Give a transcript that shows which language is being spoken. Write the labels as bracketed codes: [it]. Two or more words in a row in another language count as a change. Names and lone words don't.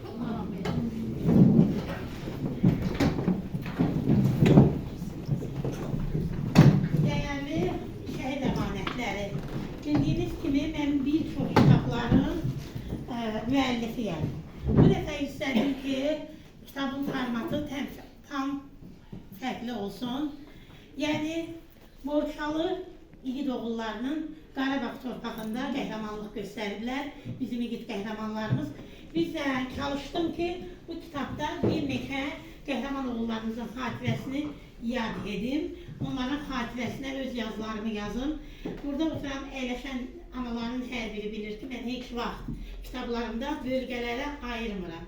[tr] Değerli şehit emanetleri, bildiğiniz gibi ben birçok kitapların müellifiyim. Bu defa istedim ki kitabın formatı tam farklı olsun. [az] Yani Borçalı İgid oğullarının Qarabağ torpağında qəhrəmanlıq göstəriblər, bizim İgid qəhrəmanlarımız. Biz də çalışdım ki, bu kitabda bir neçə qəhrəman oğullarımızın xatirəsini yad edim. Onların xatirəsinə öz yazılarımı yazım. Burada oturan, əyləşən analarının hər biri bilir ki, mən heç vaxt kitablarımda bölgələrə ayırmıram.